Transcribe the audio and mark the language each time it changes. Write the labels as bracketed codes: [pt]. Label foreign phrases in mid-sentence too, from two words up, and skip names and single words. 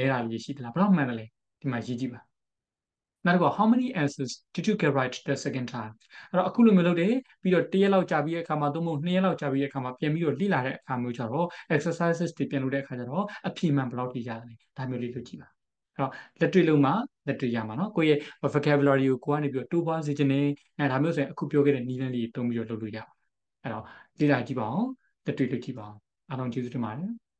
[my] တာလေးရှိသလားဘယ်လောက်မှန်တယ်လဲဒီမှာရေးကြည့်ပါနောက်တစ်ခု [en] how many answers did you get right the second time [my] အဲ့တော့အခုလိုမျိုးလုပ်တယ်ပြီးတော့တစ်ရက်လောက်ကြာပြီးတဲ့အခါမှာသို့မဟုတ်2ရက်လောက်ကြာပြီးတဲ့အခါမှာပြန်ပြီးတော့လေ့လာတဲ့အခါမျိုးကျတော့ exercises တွေပြန်လုပ်တဲ့အခါကျတော့အဖြေမှန်ဘယ်လောက်ထိရတယ်လဲဒါမျိုးလေးလုပ်ကြည့်ပါအဲ့တော့လက်တွေ့လုံးမှာလက်တွေ့ရမှာနော်ကိုယ့်ရဲ့ vocabulary ကိုကိုကနေပြီးတော့တိုးပွားစေခြင်းနဲ့ဒါမျိုးဆိုရင်အခုပြောခဲ့တဲ့နည်းလမ်းလေးတွေသုံးပြီးတော့လုပ်လို့ရပါတယ်အဲ့တော့လေ့လာကြည့်ပါအောင်လက်တွေ့လုပ်ကြည့်ပါအောင်အားလုံးကျေးဇူးတင်ပါတယ်